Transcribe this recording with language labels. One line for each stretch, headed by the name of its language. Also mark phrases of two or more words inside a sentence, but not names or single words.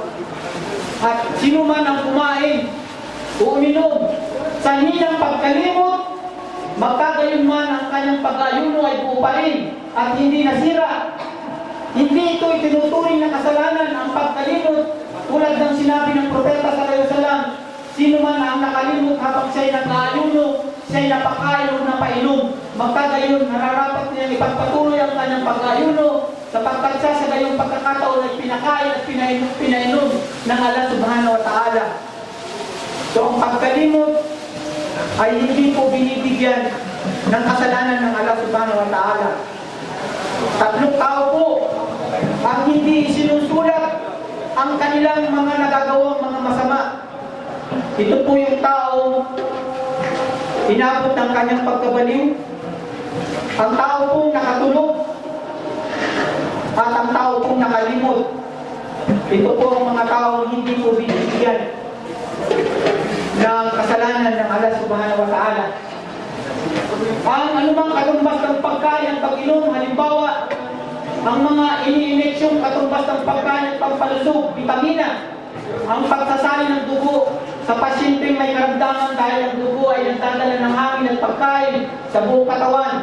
Filipino: At sino man ang kumain o uminom sa hinang pagkalimot, magkagayon man ang kanyang pag-ayuno ay buo pa rin at hindi nasira. Hindi ito itinuturing na kasalanan ang pagkalimot, tulad ng sinabi ng propeta
Arabic: صلى الله عليه وسلم,
Filipino: sino man ang nakalimot habang siya'y nag-aayuno, siya'y napakain o napainom, magkagayon nararapat niyang ipagpatuloy ang kanyang pag-ayuno sapagkat siya sa gayong pagkakataon ay pinakain at pinainom ng Allah
Arabic: سبحانه وتعالى.
Filipino: So ang pagkalimot ay hindi po binibigyan ng kasalanan ng Allah
Arabic: سبحانه وتعالى.
Filipino: Tatlong tao po ang hindi sinusulat ang kanilang mga nagagawang mga masama. Ito po yung tao inabot ng kanyang pagkabaliw, ang tao pong nakatulog, at ang tao pong nakalimot. Ito po ang mga tao hindi po binibigyan ng kasalanan ng Allah
Arabic: سبحانه وتعالى.
Filipino: Ang anumang katumbas ng pagkain at pag-inom, halimbawa, ang mga ini-ineksyong katumbas ng pagkain at pampalusog, vitamina, ang pagsasali ng dugo sa pasyenteng may karamdaman dahil ang dugo ay nagdadala ng hangin at pagkain sa buong katawan.